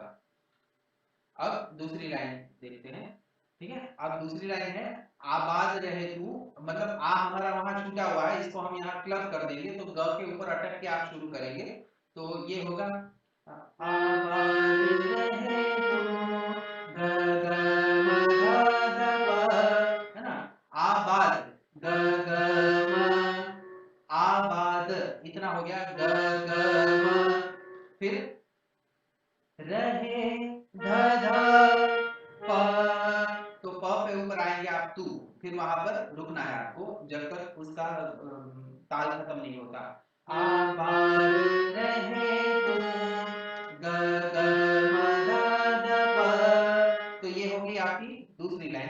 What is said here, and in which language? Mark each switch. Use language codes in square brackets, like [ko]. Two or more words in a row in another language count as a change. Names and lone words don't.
[hi] अब दूसरी लाइन देखते हैं। ठीक है, अब दूसरी लाइन है आबाद रहे तू, मतलब आ हमारा वहां छूटा हुआ है, इसको हम यहाँ क्लब कर देंगे तो ग के ऊपर अटक के आप शुरू करेंगे। तो ये होगा आबाद रहे तू, ग ग म ग ध प, है ना। आबाद, ग ग म, आबाद, इतना हो गया, ग ग म। फिर रहे ध ध प, तो प पे ऊपर आएंगे आप तू, फिर वहां पर रुकना है आपको जब तक उसका ताल खत्म नहीं होता। आबाद रहे तू, ग ग म ध ध प, तो ये होगी आपकी दूसरी लाइन।